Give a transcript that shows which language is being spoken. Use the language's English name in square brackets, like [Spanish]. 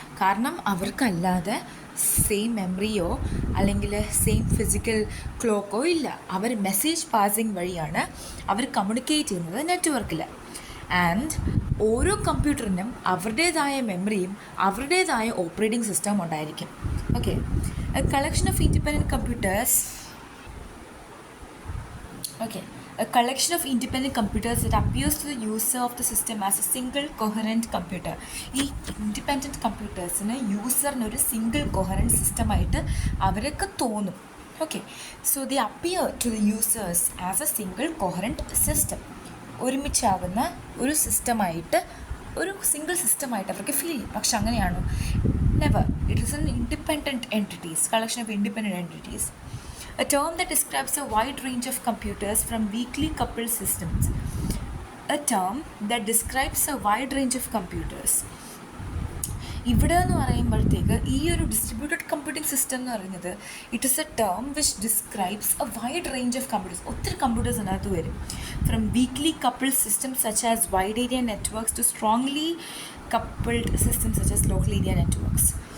[Malayalam] കാരണം അവർക്കല്ലാതെ സെയിം മെമ്മറിയോ അല്ലെങ്കിൽ same physical ക്ലോക്കോ ഇല്ല. അവർ മെസ്സേജ് പാസിങ് വഴിയാണ് അവർ കമ്മ്യൂണിക്കേറ്റ് ചെയ്യുന്നത് നെറ്റ്വർക്കിൽ. ആൻഡ് ഓരോ കമ്പ്യൂട്ടറിനും അവരുടേതായ മെമ്മറിയും അവരുടേതായ ഓപ്പറേറ്റിംഗ് സിസ്റ്റവും ഉണ്ടായിരിക്കും. [English] Okay, a collection of independent computers. Okay, a collection of independent computers that appears to the user of the system as a single coherent computer. [Malayalam] ഈ ഇൻഡിപെൻഡൻറ്റ് കമ്പ്യൂട്ടേഴ്സിന് യൂസറിനൊരു സിംഗിൾ കൊഹറൻറ്റ് സിസ്റ്റമായിട്ട് അവരൊക്കെ തോന്നും. [English] Okay, so they appear to the users as a single coherent system. [Malayalam] ഒരുമിച്ചാകുന്ന ഒരു സിസ്റ്റമായിട്ട്, ഒരു single സിസ്റ്റമായിട്ട് അവർക്ക് feel ചെയ്യും. പക്ഷെ അങ്ങനെയാണോ? Never. [English] It is an independent entities, collection of independent entities. A term that describes a wide range of computers from weakly coupled systems. A term that describes a wide range of computers. [Malayalam] ഇവിടെ എന്ന് പറയുമ്പോഴത്തേക്ക് ഈ ഒരു distributed computing system എന്ന് പറയുന്നത് [English] It is a term which describes a wide range of computers. [Malayalam] ഒത്തിരി computers അതിനകത്ത് വരും. [English] From weakly coupled systems such as wide area networks to strongly coupled systems such as local area networks.